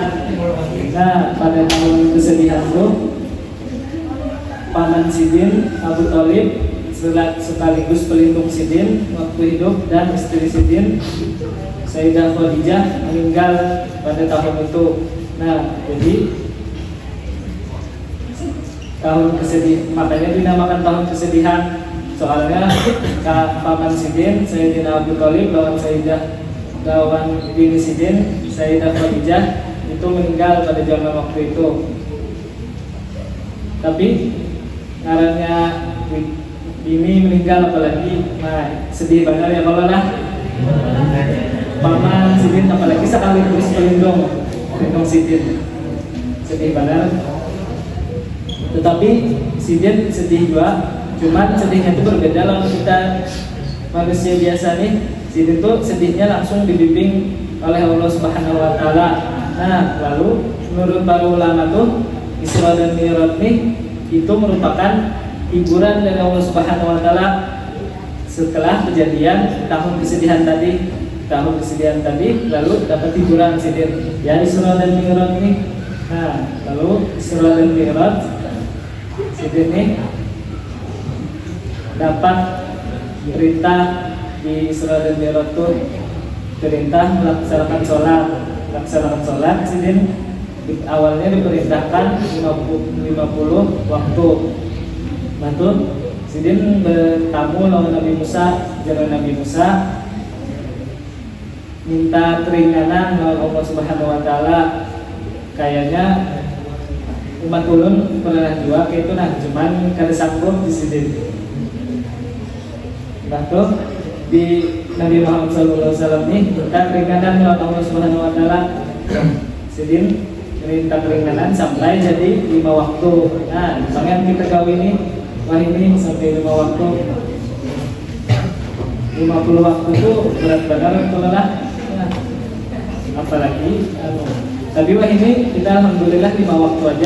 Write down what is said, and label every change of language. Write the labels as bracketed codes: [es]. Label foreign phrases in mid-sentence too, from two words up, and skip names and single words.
[bjn] Nah, pada tahun kesedihan itu paman Sidin Abu Thalib sekaligus pelindung Sidin waktu hidup dan istri Sidin Sayyidah Khadijah meninggal pada tahun itu. Nah, jadi tahun kesedihan, makanya dinamakan tahun kesedihan. Soalnya paman Sidin Sayyidina Abu Thalib lawan bini Sidin Sayyidah Khadijah itu meninggal pada zaman waktu itu. Tapi karena bini meninggal apalagi, nah sedih banget ya kalau lah paman Sidin apalagi sekaligus pelindung Sidin, sedih banget. Tetapi Sidin sedih juga, cuman sedihnya itu berbeda kalau kita manusia biasa nih. Sidin tuh sedihnya langsung dibimbing oleh Allah [ar] Subhanahu wa taala. [bjn] Nah, lalu menurut para ulama tuh Isra dan Mi'raj nih itu merupakan hiburan dari Allah [ar] Subhanahu wa taala [bjn] setelah kejadian tahun kesedihan tadi, lalu dapat hiburan Sidin ya Isra dan Mi'raj nih. Nah, lalu Isra dan Mi'raj Sidin nih dapat perintah di Isra dan Mi'raj itu, perintah melaksanakan sholat. Sidin awalnya diperintahkan 50 waktu. Lalu Sidin bertamu lawan Nabi Musa, jalan Nabi Musa minta keringanan lawan Allah [ar] Subhanahu wa taala. [bjn] Kayaknya umat ulun pernah juga kayak itu, nah cuman kada sanggup di Sidin. Lalu di Nabi Muhammad SAW nih minta keringanan lawan Allah [ar] Subhanahu wa taala. [bjn] Sidin minta keringanan sampai jadi 5 waktu. Nah, misalnya kita gawe ini sampai 5 waktu. 50 waktu itu berat banget kalau lah. Nah, apalagi tapi wah ini kita alhamdulillah 5 waktu aja.